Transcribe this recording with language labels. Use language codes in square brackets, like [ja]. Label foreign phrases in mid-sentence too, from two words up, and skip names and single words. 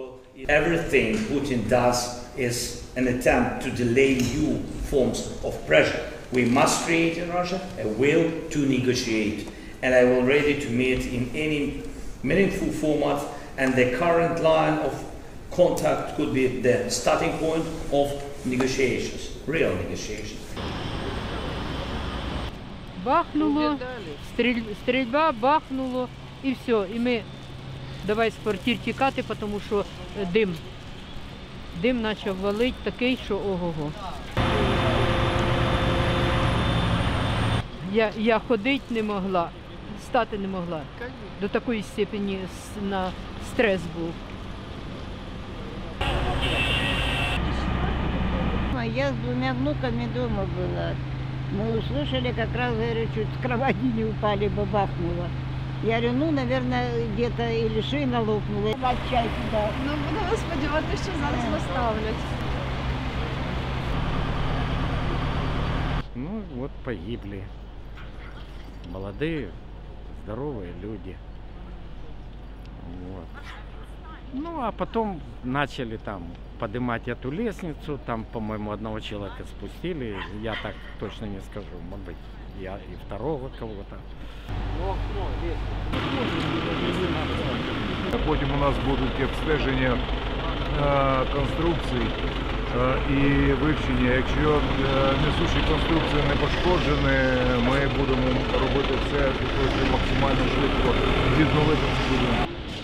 [en] Everything Putin does is an attempt to delay new forms of pressure. We must create in Russia a will to negotiate, and I will ready to meet in any meaningful format, and the current line of contact could be the starting point of negotiations, real negotiations. [uk] Бахнуло, стрільба, бахнуло і все. І ми давай з квартир тікати, тому що дим почав валити такий, що ого-го. Я ходити не могла, стати не могла. До такої степені на стрес був. [ru] Я с 2 внуками дома была. Мы услышали, как раз, говорю, чуть с кровати не упали, бабахнуло. Я говорю, ну, наверное, где-то или шина лопнула. Чай туда. [uk] Ну, будемо сподіватися, що зараз поставлять. Ну, [ru] вот погибли. Молодые, здоровые люди. Вот. Ну, а потом начали там поднимать эту лестницу, там, по-моему, одного человека спустили, я так точно не скажу, может быть, я и второго кого-то. [uk] Потім у нас будуть обстеження конструкцій і вивчення. Якщо несучі конструкції не пошкоджені, ми будемо робити все, щоб максимально швидко відновити цю будинку.